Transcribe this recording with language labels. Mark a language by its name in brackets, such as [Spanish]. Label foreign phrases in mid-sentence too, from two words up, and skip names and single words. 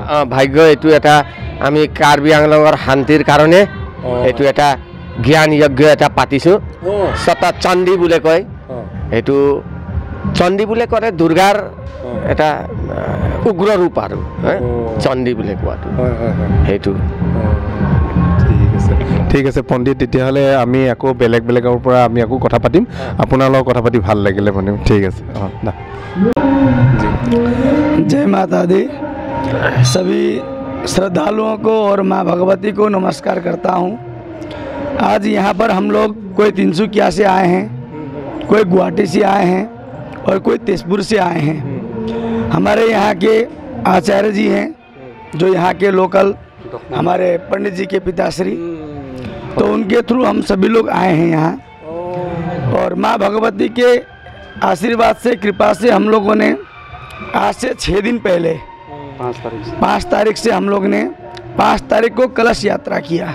[Assamese] ভাগ্য এইটো এটা আমি কাৰ্বি আংলঙৰ শান্তিৰ কাৰণে এইটো এটা জ্ঞান যজ্ঞ এটা পাতিছো সতা চণ্ডী বুলি কয় এইটো চণ্ডী বুলি ক'লে দুৰ্গাৰ এটা উগ্ৰ ৰূপ আৰু চণ্ডী বুলি কোৱাটো সেইটো ঠিক আছে পণ্ডিত তেতিয়াহ'লে আমি আকৌ বেলেগৰ পৰা আমি আকৌ কথা পাতিম আপোনাৰ লগত কথা পাতি ভাল লাগিলে মানে ঠিক আছে [Hindi] जय माता दी सभी श्रद्धालुओं को और माँ भगवती को नमस्कार करता हूँ आज यहाँ पर हम लोग कोई तिनसुकिया से आए हैं कोई गुवाहाटी से आए हैं और कोई तेजपुर से आए हैं हमारे यहाँ के आचार्य जी हैं जो यहाँ के लोकल हमारे पंडित जी के पिताश्री तो उनके थ्रू हम सभी लोग आए हैं यहाँ और माँ भगवती के आशीर्वाद से कृपा से हम लोगों ने आज से 6 दिन पहले 5 तारीख से हम लोग ने 5 तारीख को कलश यात्रा किया।